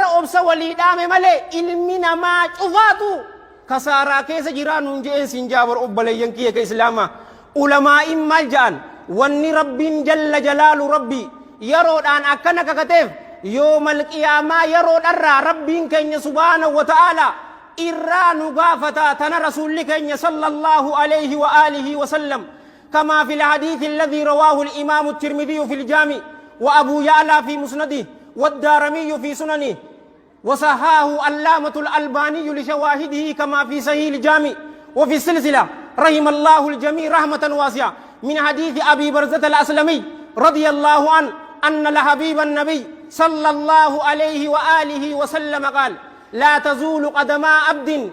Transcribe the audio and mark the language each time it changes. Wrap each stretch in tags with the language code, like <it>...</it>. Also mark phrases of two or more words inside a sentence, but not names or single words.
<om>obsa walii dhaame malee ilmi namaa cufaatu kasaaraa keessa jiraa nuun je'een siin jaabar obboleeyyan kiyya ka islaamaa ulamaa'in maal ja'an wanni rabbiin jalla jalaalu rabbi yeroodhaan akkana kakateef</om> <ar>يوم القيامة</ar> <om>yeroodharraa rabbiin keenya</om> <ar>سبحانه وتعالى</ar> <om>irraa nu gaafataa tana rasuulli keenya</om> <ar>صلى الله عليه وآله وسلم كما في الحديث الذي رواه الإمام الترمذي في الجامع وأبو يعلى في مسنده والدارمي في سننه وصححه علامة الألباني لشواهده كما في صحيح الجامع وفي السلسلة رحم الله الجميع رحمة واسعة من حديث أبي برزة الأسلمي رضي الله عنه أن لحبيب النبي صلى الله عليه وآله وسلم قال لا تزول قدما عبد</ar>